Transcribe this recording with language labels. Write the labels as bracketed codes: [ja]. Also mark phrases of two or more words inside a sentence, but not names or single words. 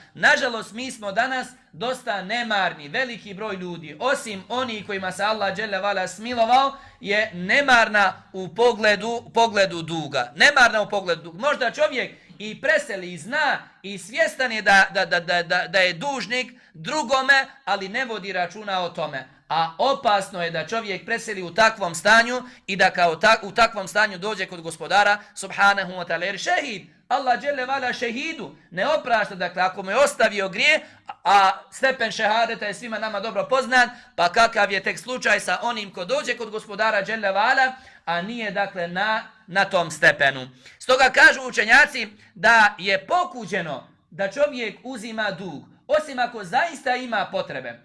[bs] Nažalost, mi smo danas dosta nemarni. Veliki broj ljudi, osim onih kojima se Allah [ar] جل وعلا [bs] smilovao, je nemarna u pogledu duga. Nemarna u pogledu duga. Možda čovjek i preseli, i zna, i svjestan je da je dužnik drugome, ali ne vodi računa o tome. A opasno je da čovjek preseli u takvom stanju i da u takvom stanju dođe kod gospodara [ar] سبحانه وتعالى. [bs] Jer šehid, Allah [ar] جل وعلا [bs] šehidu ne oprašta, dakle ako mu je ostavio grije, a stepen šehadeta je svima nama dobro poznat, pa kakav je tek slučaj sa onim ko dođe kod gospodara [ar] جل وعلا, [bs] a nije dakle na tom stepenu. Stoga kažu učenjaci da je pokuđeno da čovjek uzima dug, osim ako zaista ima potrebe.